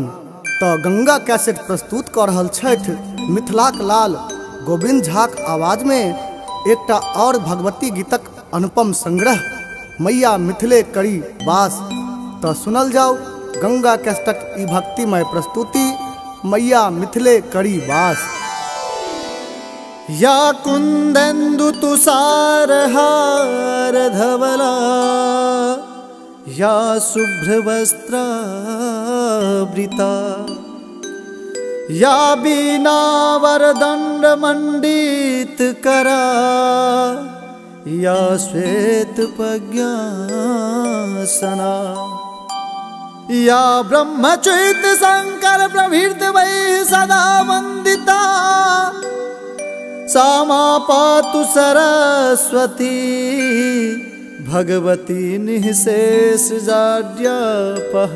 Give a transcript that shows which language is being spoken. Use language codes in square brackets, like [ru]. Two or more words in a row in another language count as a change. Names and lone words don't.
[mai] तो गंगा कैसेट प्रस्तुत कर रहल छथि मिथिलाक लाल गोविंद झाक आवाज में एकटा और भगवती गीतक अनुपम संग्रह मैया मिथिले करी वास। तो सुनल जाओ गंगा कैसेटक ई भक्तिमय प्रस्तुति मैया मिथिले करी वास। [sa] या कुंदेन्दु तुषार हार धवला, या शुभ्र वस्त्रावृता, या बीना वरदंड मंडित करा, या श्वेत प्रज्ञासना, या ब्रह्मच्युत शंकर प्रभृत वै सदा वंदिता। सा मा पातु सरस्वती भगवती निःशेष जाड्यापः।